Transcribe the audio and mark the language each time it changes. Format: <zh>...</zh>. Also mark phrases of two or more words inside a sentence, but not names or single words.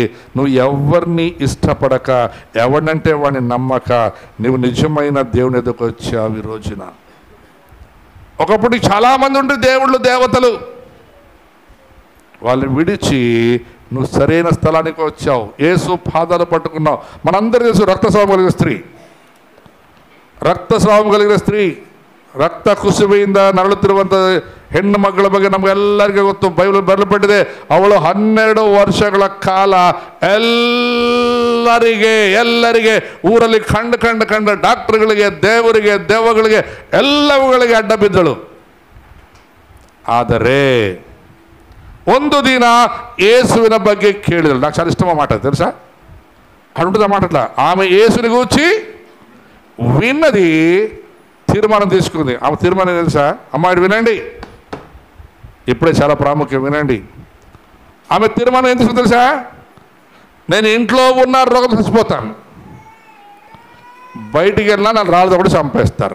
<te>నువ్వు ఎవరిని ఇష్టపడక, ఎవరినంటే వాడిని నమ్మక నువ్వు నిజమైన దేవుని ఎదుకు వచ్చావు ఈ రోజున. ఒకప్పుడు చాలామంది ఉంటే దేవుళ్ళు దేవతలు, వాళ్ళని విడిచి నువ్వు సరైన స్థలానికి వచ్చావు, యేసు పాదాలు పట్టుకున్నావు. మనందరూ తెలుసు రక్తస్రావం కలిగిన స్త్రీ, రక్తస్రావ కలిగిన స్త్రీ,</te> <kn>ರಕ್ತ ಕುಸುಬೆಯಿಂದ ನರಳುತ್ತಿರುವಂಥ ಹೆಣ್ಣು ಮಕ್ಕಳ ಬಗ್ಗೆ ನಮಗೆಲ್ಲರಿಗೂ ಗೊತ್ತು, ಬೈಬಲ್ ಬರಲ್ಪಟ್ಟಿದೆ. ಅವಳು 12 ವರ್ಷಗಳ ಕಾಲ ಎಲ್ಲರಿಗೆ ಊರಲ್ಲಿ ಕಂಡ ಡಾಕ್ಟರ್ಗಳಿಗೆ, ದೇವರಿಗೆ, ದೆವ್ವಗಳಿಗೆ ಎಲ್ಲವುಗಳಿಗೆ ಅಡ್ಡ ಬಿದ್ದಳು. ಆದರೆ ಒಂದು ದಿನ యేసుವಿನ ಬಗ್ಗೆ ಕೇಳಿದಳು.</kn> <te>నాకు చాలా ఇష్టమైన మాట తెలుసా, అటుంటుందా మాటట్లా. ఆమె యేసుని గూర్చి విన్నది, తీర్మానం తీసుకుంది. ఆమె తీర్మానం తెలుసా అమ్మాయి, వినండి, ఇప్పుడే చాలా ప్రాముఖ్యం, వినండి. ఆమె తీర్మానం ఏం తీసుకుంది తెలుసా, నేను ఇంట్లో ఉన్న రోగం చచ్చిపోతాను, బయటికి వెళ్ళినా నన్ను రాళ్ళతో కూడా చంపేస్తారు.</te>